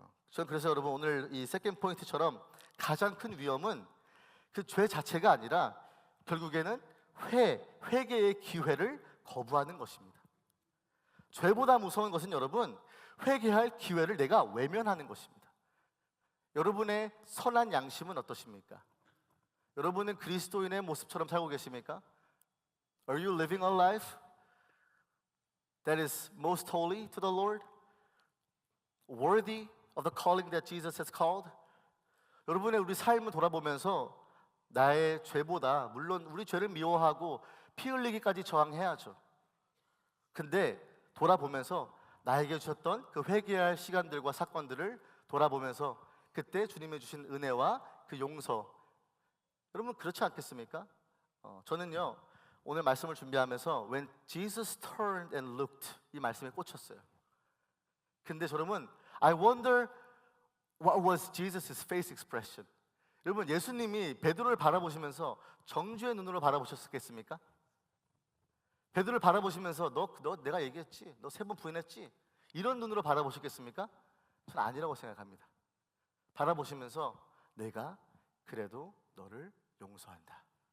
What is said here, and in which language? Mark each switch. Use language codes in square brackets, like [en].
[ko] 저는 그래서 여러분, 오늘 이 세컨드 포인트처럼 가장 큰 위험은 그 죄 자체가 아니라 결국에는 회개의 기회를 거부하는 것입니다. 죄보다 무서운 것은 여러분, 회개할 기회를 내가 외면하는 것입니다. 여러분의 선한 양심은 어떠십니까? 여러분은 그리스도인의 모습처럼 살고 계십니까? [en] Are you living a life that is most holy to the Lord? Worthy of the calling that Jesus has called? [ko] 여러분의 우리 삶을 돌아보면서 나의 죄보다, 물론 우리 죄를 미워하고 피 흘리기까지 저항해야죠. 근데 돌아보면서 나에게 주셨던 그 회개할 시간들과 사건들을 돌아보면서 그때 주님이 주신 은혜와 그 용서, 여러분 그렇지 않겠습니까? 저는요, 오늘 말씀을 준비하면서 [en] When Jesus turned and looked, [ko] 이 말씀에 꽂혔어요. 근데 여러분, [en] I wonder what was Jesus' face expression. [ko] 여러분, 예수님이 베드로를 바라보시면서 정죄의 눈으로 바라보셨겠습니까? 베드로를 바라보시면서 너 내가 얘기했지, 너 3번 부인했지, 이런 눈으로 바라보셨겠습니까? 저는 아니라고 생각합니다. 바라보시면서 내가 그래도 너를 용서한다.